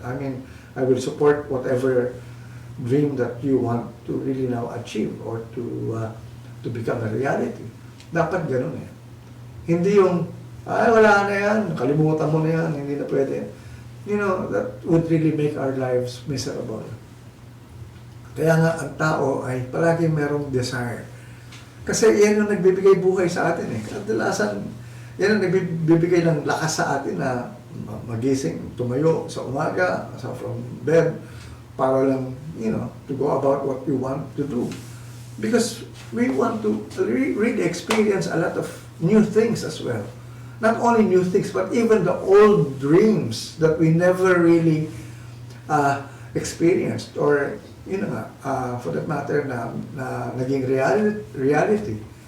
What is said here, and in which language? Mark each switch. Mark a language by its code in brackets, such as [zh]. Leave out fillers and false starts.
[en] I mean, I will support whatever dream that you want to really now achieve or to become a reality. [tl] Dapat ganun Hindi yung, wala na yan, kalimutan mo na yan, hindi na pwede. [en] You know, that would really make our lives miserable. [tl] Kaya nga, ang tao ay palagi merong desire. Kasi yan yung nagbibigay buhay sa atin Kadalasan, yan ang nagbibigay ng lakas sa atin na magising, tumayo sa umaga, [en] from bed, [tl] para lang, [en] to go about what we want to do. Because we want to really experience a lot of new things as well. Not only new things, but even the old dreams that we never really experienced or for that matter [tl] na naging [en] reality.